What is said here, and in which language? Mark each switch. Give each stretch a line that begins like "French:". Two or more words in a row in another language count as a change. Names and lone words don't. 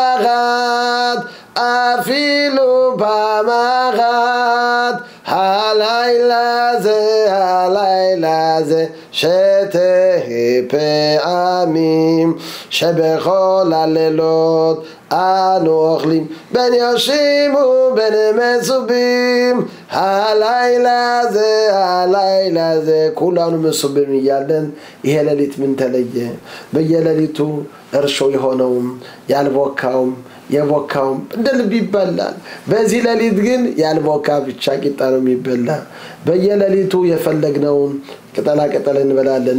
Hebrew: אחת הלילה זה שתי פעמים שבכל הלילות אנו אוכלים בין יושים ובין מצובים הלילה זה כולנו מסובים
Amharic: እያለን ይሄ ሌሊት ምን ተለየ በየሌሊቱ እርሾ የሆነውም ያልቦካውም የቦካውም እንደልብ ይበላል በዚህ ሌሊት ግን ያልቦካ ብቻ ቂጣ ነው የሚበላ በየሌሊቱ የፈለግነውን ቅጠላ ቅጠል እንበላለን